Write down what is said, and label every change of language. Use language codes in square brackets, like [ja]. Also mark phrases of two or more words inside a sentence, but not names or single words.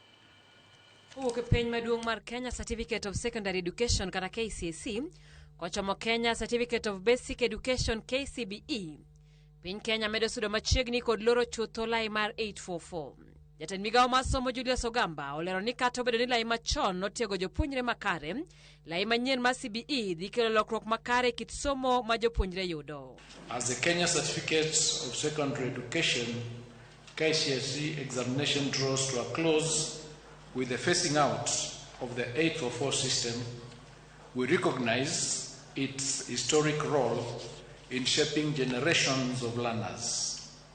[luo] Uke piny maduong' mar Kenya Certificate of Secondary Education kata KCSE kochomo Kenya Certificate of Basic Education KCBE. Piny Kenya medo sudo machiegni kod loro chutho lai mar 844. Jatend migawo mar somo Julius Ogamba olero ni kata obedo ni lai machon notiego jopuonjre makare, lai manyien mar CBE dhi kelo lokruok makare kit somo ma jopuonjre yudo. [en] As the Kenya Certificate of Secondary Education KCSE examination draws to a close with the phasing out of the 844 system, we recognize its historic role in shaping generations of learners.